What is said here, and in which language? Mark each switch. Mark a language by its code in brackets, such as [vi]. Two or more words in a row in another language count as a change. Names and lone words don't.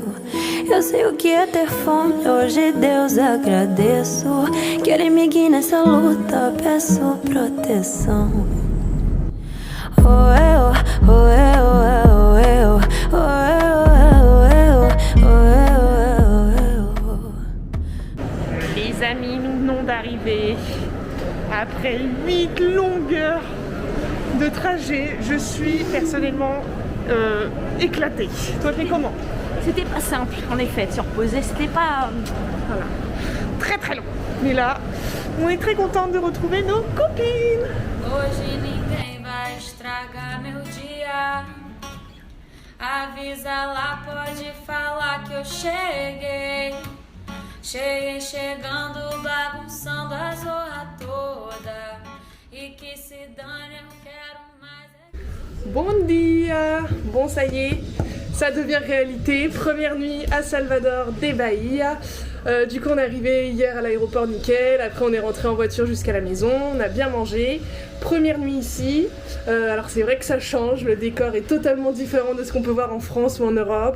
[pt] Eu sei o que é ter fome, hoje Deus agradeço. Que Ele me guie nessa luta, peço proteção. Oh, eu, oh, eu, oh, eu, oh, eu, oh, eu. [fr] Les amis, nous venons d'arriver. Après 8 longues heures de trajet, je suis personnellement éclatée. Toi, t'es comment ? C'était pas simple, en effet, de se reposer, c'était pas... Voilà. Très très long. Mais là, on est très contente de retrouver nos copines. [pt] Hoje ninguém vai estragar meu dia. Avisa lá, pode falar que eu cheguei. Cheguei chegando, bagunçando a zorra toda. E que se dane, eu quero mais. Bon dia. [fr] Bon, ça y est, ça devient réalité. Première nuit à Salvador de Bahia. Du coup, on est arrivé hier à l'aéroport nickel. Après, on est rentré en voiture jusqu'à la maison. On a bien mangé. Première nuit ici. Alors, c'est vrai que ça change. Le décor est totalement différent de ce qu'on peut voir en France ou en Europe.